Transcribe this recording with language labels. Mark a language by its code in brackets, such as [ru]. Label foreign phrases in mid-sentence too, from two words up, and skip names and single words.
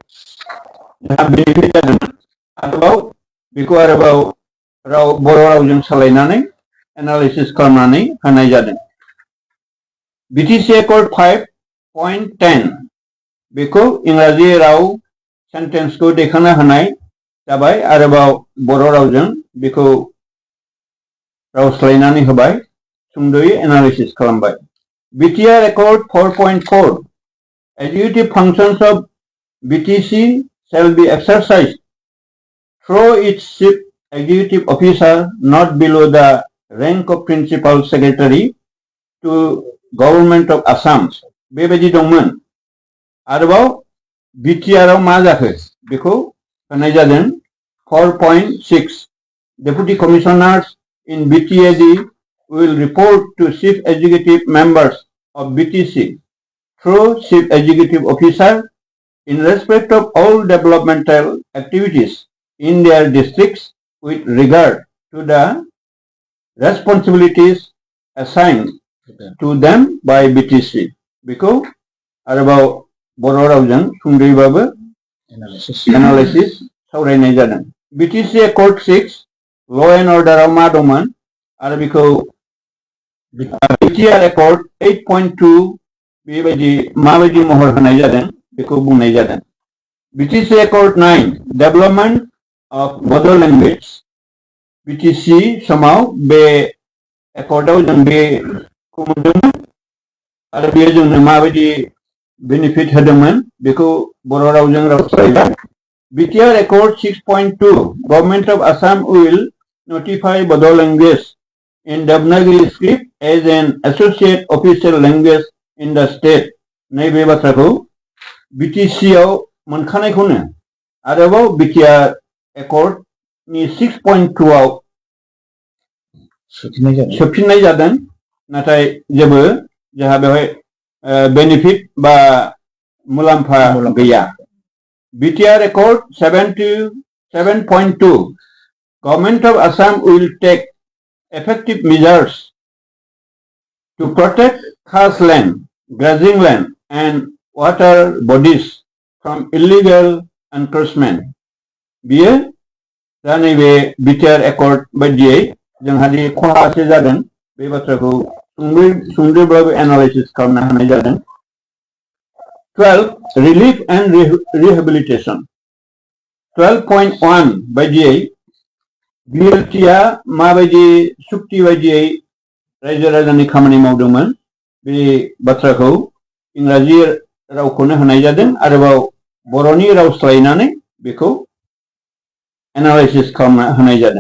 [brx] बेनिफिट जादों आरोबाव बेखौ आरोबाव बर' रावजों सोलायनानै एनालाइसिस खालामनानै होनाय जादों BTC Accord 5.10 बेखौ इंराजि राव सेन्टेन्सखौ दैखांना होनाय जाबाय आरोबाव बर' रावजों बेखौ राव सोलायनानै होबाय सुंद'यै एनालाइसिस खालामबाय BTR Accord 4.4 [en] Executive functions of BTC shall be exercised through its chief executive officer not below the rank of principal secretary to Government of Assam [brx] बेबायदि दंमोन आरोबाव BTR आव मा जाखो बेखौ होनाय जादों [en] 4.6 Deputy Commissioners in BTAD will report to Chief Executive Members of BTC through Chief Executive Officer in respect of all developmental activities in their districts with regard to the responsibilities assigned to them by BTC [brx] बेखौ आरोबाव बर' रावजों सुंद'यैबाबो एनालाइसिस सावरायनाय जादों BTC Accord 6 Law and Order आव मा दंमोन आरो बेखौ BTR Accord 8.2 बेबायदि माबायदि महर होनाय जादों बेखौ बुंनाय जादों BTC Accord 9 [en] Development of Bodo [brx] Language BTC समाव बे एकर्डआव जों बेखौ मोनदोंमोन आरो बेयो जोंनो माबायदि बेनिफिट होदोंमोन बेखौ बर' रावजों राव सोलायबाय BTR Accord 6.2 [en] Government of Assam will notify Bodo language in Devanagari script as an associate official language in the state [brx] नैबे बाथ्राखौ BTC आव मोनखानायखौनो आरोबाव BTR Accord नि 6.2 आव सोफिननाय जादों नाथाय जेबो जोंहा बेवहाय बेनिफिट बा मुलाम्फा गैया [en] BTR Accord 7.2 Government of Assam will take effective measures to protect khas land, grazing land and water bodies from illegal encroachment. [brx] बियो दा नैबे BTR Accord बायदियै जोंहा दि खहासो जादों बे बाथ्राखौ सुंद'ब्लाबो एनालाइसिस खालामनो हानाय जादों। 12 [en] Relief and Rehabilitation [brx] 12.1 बायदियै BLTआ माबायदि सुक्ति बायदियै रायजो राजानि खामानि मावदोंमोन बे बाथ्राखौ इंराजि रावखौनो होनाय जादों आरोबाव बर'नि राव सोलायनानै बेखौ एनालाइसिस खालामना होनाय जादों।